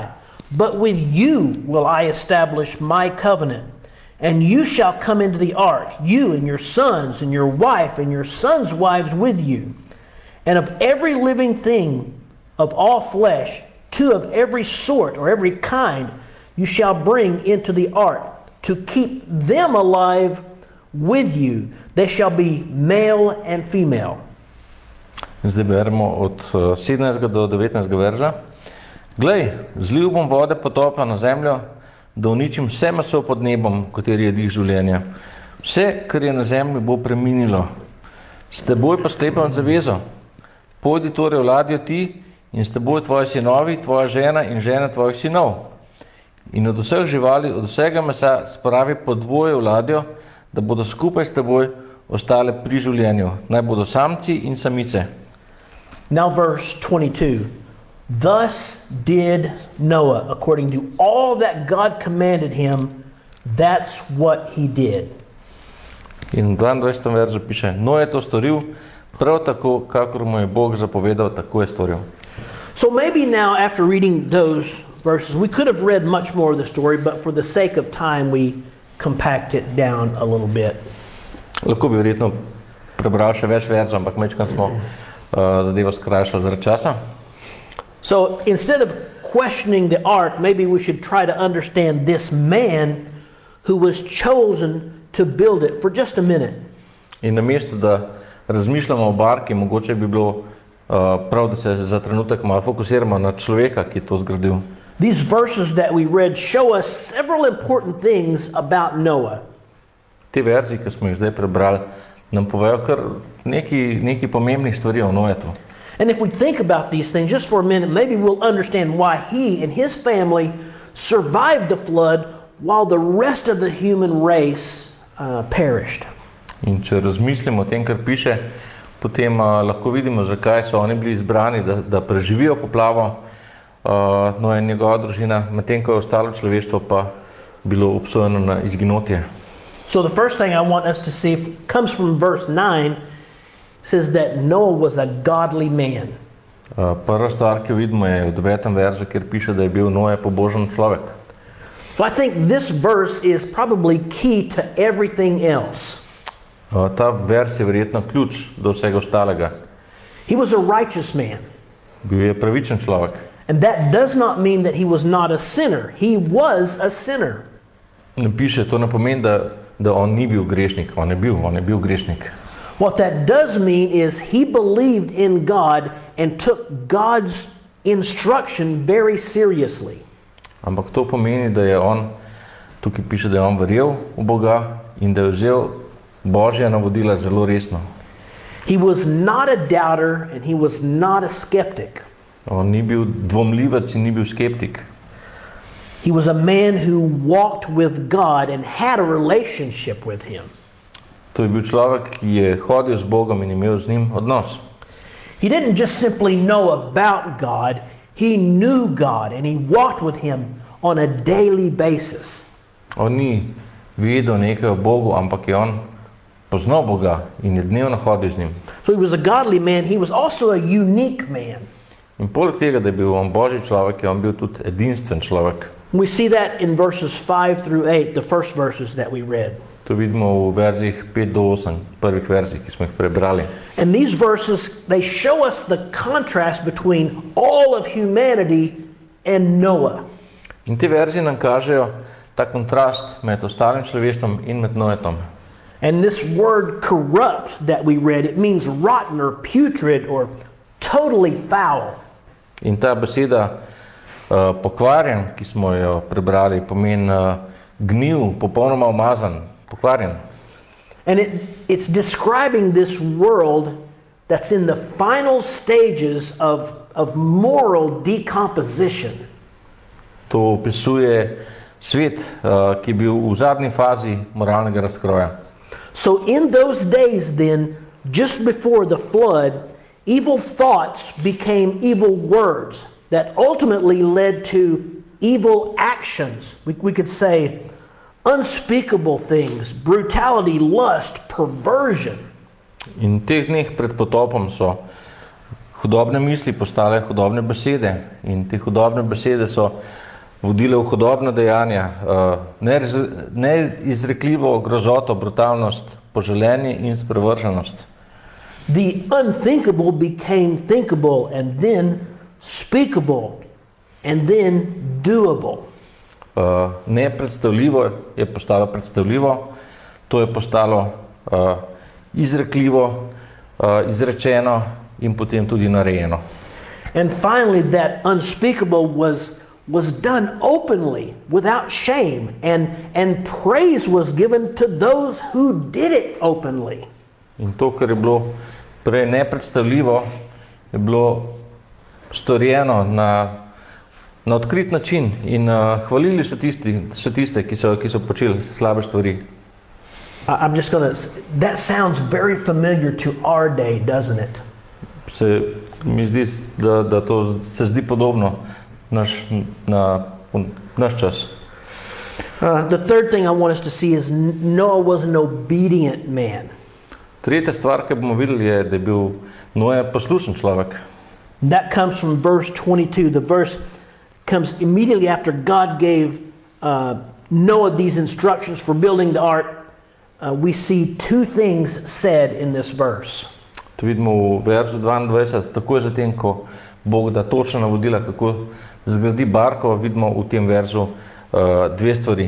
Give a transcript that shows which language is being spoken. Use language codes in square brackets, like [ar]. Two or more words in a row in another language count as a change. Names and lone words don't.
[en] But with you will I establish my covenant, and you shall come into the ark, you and your sons and your wife and your sons' wives with you. And of every living thing of all flesh, two of every sort or every kind you shall bring into the ark, to keep them alive with you. They shall be male and female. [sl] Zdaj beremo od 17. do 19. verza. Glej, zlil bom vode potopa na zemljo, da uničim vse meso pod nebom, kateri je dih življenja. Vse, kar je na zemlji, bo preminilo. S teboj pa sklepam zavezo. Pojdi torej v ladjo ti in s teboj tvoji sinovi, tvoja žena in žena tvojih sinov. In od vseh živali, od vsega mesa spravi po dvoje v ladjo, da bodo skupaj s teboj ostale pri življenju. Naj bodo samci in samice. [en] Now verse 22. Thus did Noah, according to all that God commanded him, that's what he did. [sl] In v 22. verzu piše: Noe je to storil, prav tako, kakor mu je Bog zapovedal, tako je storil. [en] So maybe now, after reading those verses, we could have read much more of the story, but for the sake of time, we compact it down a little bit. [sl] Lahko bi verjetno prebral še več verzov, ampak mečkam smo zadevo skrajšali zaradi časa. [en] So instead of questioning the ark, maybe we should try to understand this man who was chosen to build it for just a minute. [sl] In namesto da razmišljamo o barki, mogoče bi bilo prav, da se za trenutek malo fokusiramo na človeka, ki je to zgradil. [en] These verses that we read show us several important things about Noah. [sl] Te verzi, ki smo jih zdaj prebrali, nam povejo kar nekaj pomembnih stvari o Noetu. [en] And if we think about these things just for a minute, maybe we'll understand why he and his family survived the flood while the rest of the human race perished. [sl] In če razmislimo o tem, kar piše, potem lahko vidimo, zakaj so oni bili izbrani, da preživijo poplavo, Noe in njegova družina, medtem ko je ostalo človeštvo pa bilo obsojeno na izginotje. [en] So the first thing I want us to see comes from verse 9. Says that Noah was a godly man. [sl] Prva stvar, ki jo vidimo, je v 9. verzu, kjer piše, da je bil Noe pobožen človek. [en] Well, I think this verse is probably key to everything else. [sl] Ta vers je verjetno ključ do vsega ostalega. [en] He was a righteous man. [sl] Bil je pravičen človek. [en] And that does not mean that he was not a sinner. He was a sinner. [sl] Ne piše, to ne pomeni, da on ni bil grešnik. On je bil grešnik. [en] What that does mean is he believed in God and took God's instruction very seriously. [sl] Ampak to pomeni, da je on, tukaj piše, da je on verjel v Boga in da je vzel Božja navodila zelo resno. [en] He was not a doubter and he was not a skeptic. [sl] On ni bil dvomljivec in ni bil skeptik. [en] He was a man who walked with God and had a relationship with him. [sl] To je bil človek, ki je hodil z Bogom in imel z njim odnos. [en] He didn't just simply know about God, he knew God and he walked with him on a daily basis. [sl] On ni vedel nekaj o Bogu, ampak je on poznal Boga in je dnevno hodil z njim. [en] So he was a godly man, he was also a unique man. [sl] In poleg tega, da je bil on Božji človek, je on bil tudi edinstven človek. [en] We see that in verses 5 through 8, the first verses that we read. [sl] To vidimo v verzih 5 do 8, prvih verzih, ki smo jih prebrali. [en] And these verses, they show us the contrast between all of humanity and Noah. [sl] In te verzi nam kažejo ta kontrast med ostalim človeštvom in med Noetom. [en] And this word corrupt that we read, it means rotten or putrid or totally foul. [sl] In ta beseda pokvarjen, ki smo jo prebrali, pomeni gnil, popolnoma umazan, pokvarjen. [en] And it's describing this world that's in the final stages of moral decomposition. [sl] To opisuje svet, ki je bil v zadnji fazi moralnega razkroja. [en] So in those days then, just before the flood, evil thoughts became evil words that ultimately led to evil actions. We could say unspeakable things, brutality, lust, perversion. [sl] In teh dneh pred potopom so hudobne misli postale hudobne besede in te hudobne besede so vodile v hudobna dejanja, neizrekljivo grozoto, brutalnost, poželenje in sprevrženost. [en] The unthinkable became thinkable and then speakable and then doable. [sl] Nepredstavljivo je postalo predstavljivo, to je postalo izrekljivo, izrečeno in potem tudi narejeno. [en] And finally that unspeakable was done openly without shame and praise was given to those who did it openly. [sl] In to, kar je bilo prej nepredstavljivo, je bilo storjeno na odkrit način in hvalili so tiste, ki so počeli slabe stvari. [en] I'm just going to, that sounds very familiar to our day, doesn't it? [sl] Mi zdi, da to se zdi podobno naš čas. [en] The third thing I want us to see is Noah was an obedient man. [sl] Tretja stvar, ki bomo videli, je, da je bil Noe poslušen človek. [en] That comes from verse 22. The verse comes immediately after God gave Noah these instructions for building the ark. We see two things said in this verse. [sl] To vidimo v verzu 22, takoj zatem, ko Bog da točna navodila, kako zgradi barko, vidimo v tem verzu dve stvari.